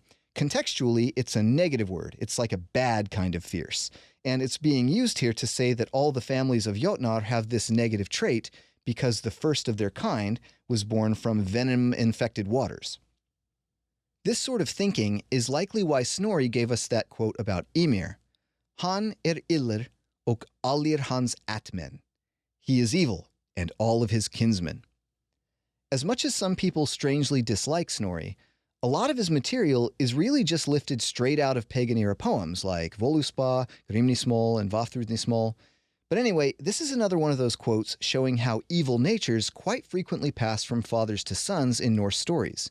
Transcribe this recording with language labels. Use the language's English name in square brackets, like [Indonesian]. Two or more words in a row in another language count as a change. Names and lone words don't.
[English] Contextually, it's a negative word. It's like a bad kind of fierce. And it's being used here to say that all the families of Jötnar have this negative trait because the first of their kind was born from venom-infected waters. This sort of thinking is likely why Snorri gave us that quote about Ymir. [Old Norse] "Han illr och allir hans ættmenn." [English] He is evil, and all of his kinsmen. As much as some people strangely dislike Snorri, a lot of his material is really just lifted straight out of pagan-era poems like Völuspá, Grímnismál, and Vafthrûdnismál. But anyway, this is another one of those quotes showing how evil natures quite frequently pass from fathers to sons in Norse stories.